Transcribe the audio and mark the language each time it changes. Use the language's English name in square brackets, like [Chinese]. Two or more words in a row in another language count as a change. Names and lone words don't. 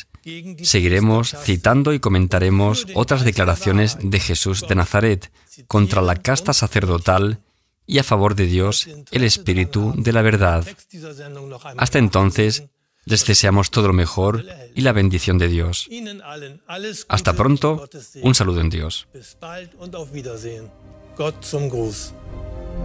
[Spanish] Seguiremos citando y comentaremos otras declaraciones de Jesús de Nazaret contra la casta sacerdotal y a favor de Dios, el Espíritu de la verdad. Hasta entonces, les deseamos todo lo mejor y la bendición de Dios. Hasta pronto, un saludo en Dios. [German] Bis bald und auf Wiedersehen. Gott zum Gruß.